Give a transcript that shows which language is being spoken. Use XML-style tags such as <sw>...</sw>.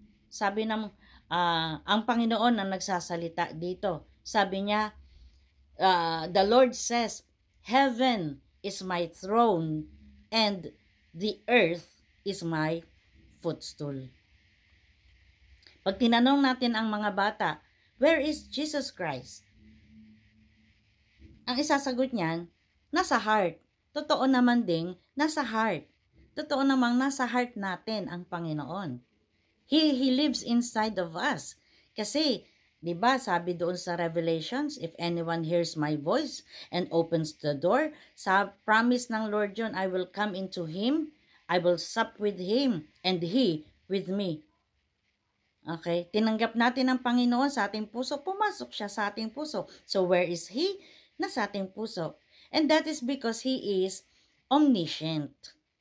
<tl>Sabi ng ang Panginoon ang nagsasalita dito. Sabi niya,</tl> <en>the Lord says, heaven is my throne and the earth is my footstool.</en> <tl>Pag tinanong natin ang mga bata,</tl> <en>where is Jesus Christ?</en> <tl>Ang isasagot niyan, nasa heart. Totoo naman ding nasa heart. Totoo namang nasa heart natin ang Panginoon.</tl> <en>He lives inside of us.</en> <tl>Kasi, di ba, sabi doon sa Revelations,</tl> <en>if anyone hears my voice and opens the door,</en> <tl>sa promise ng Lord yun,</tl> <en>I will come into him, I will sup with him, and he with me. Okay?</en> <tl>Tinanggap natin ang Panginoon sa ating puso, pumasok siya sa ating puso.</tl> <en>So, where is He?</en> <tl>Nasa ating puso.</tl> <en>And that is because He is omniscient.</en>